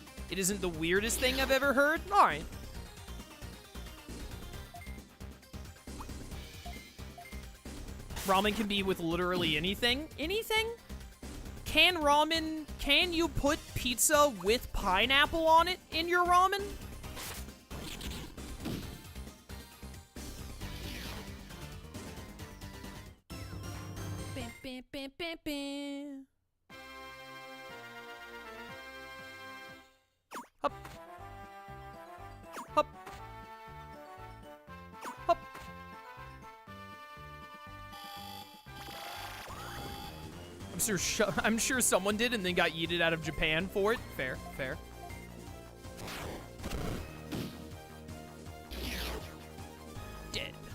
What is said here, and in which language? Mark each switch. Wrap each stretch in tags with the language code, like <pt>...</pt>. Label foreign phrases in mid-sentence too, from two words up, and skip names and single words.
<en>It isn't the weirdest thing I've ever heard. All right. Ramen can be with literally anything. Anything? Can you put pizza with pineapple on it in your ramen? Bam, bam, bam, bam, bam. Hup. Hup. Hup. I'm sure someone did and then got yeeted out of Japan for it. Fair, fair. Dead.</en>